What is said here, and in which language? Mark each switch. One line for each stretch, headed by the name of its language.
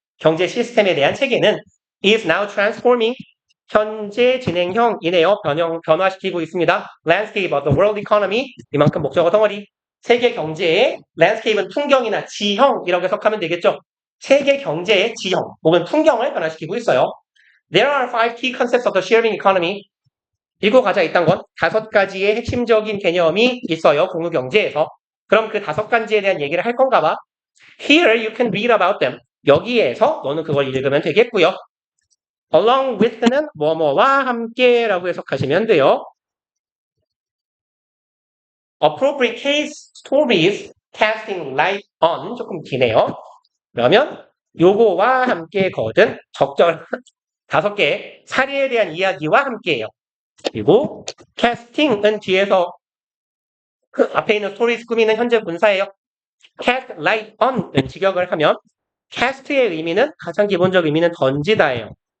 Korean: 경제 시스템에 대한 체계는
English: is now transforming
Korean: 현재 진행형이네요. 변화시키고 있습니다.
English: landscape of the world economy
Korean: 이만큼 목적어 덩어리 세계 경제의 landscape은 풍경이나 지형이라고 해석하면 되겠죠. 세계 경제의 지형 혹은 풍경을 변화시키고 있어요.
English: There are 5 key concepts of the sharing economy
Korean: 읽어가자 있단 건 5가지의 핵심적인 개념이 있어요. 공유경제에서. 그럼 그 5가지에 대한 얘기를 할 건가 봐.
English: Here you can read about them.
Korean: 여기에서 너는 그걸 읽으면 되겠고요.
English: Along with
Korean: 는 뭐뭐와 함께라고 해석하시면 돼요.
English: Appropriate case stories casting light on 조금 기네요.
Korean: 그러면 요거와 함께 거든 적절 5개의 사례에 대한 이야기와 함께예요. 그리고 casting은 뒤에서 그 앞에 있는 stories 꾸미는 현재 분사예요.
English: cast light on
Korean: 은 직역을 하면 cast의 의미는 가장 기본적 의미는 던지다예요.